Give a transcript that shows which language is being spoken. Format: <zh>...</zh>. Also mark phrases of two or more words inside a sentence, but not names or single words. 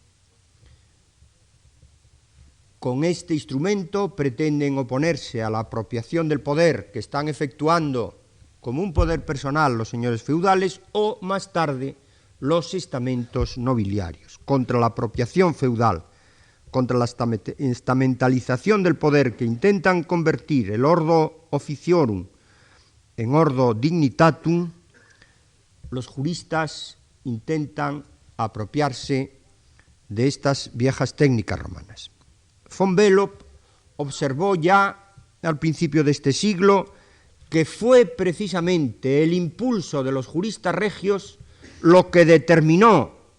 <es>Con este instrumento pretenden oponerse a la apropiación del poder que están efectuando como un poder personal los señores feudales o, más tarde, los estamentos nobiliarios, contra la apropiación feudal, contra la estamentalización del poder que intentan convertir el</es> <la>ordo officiorum</la> <es>en</es> <la>ordo dignitatum.</la> <es>Los juristas intentan apropiarse de estas viejas técnicas romanas. Von Belop observó ya al principio de este siglo que fue precisamente el impulso de los juristas regios lo que determinó</es>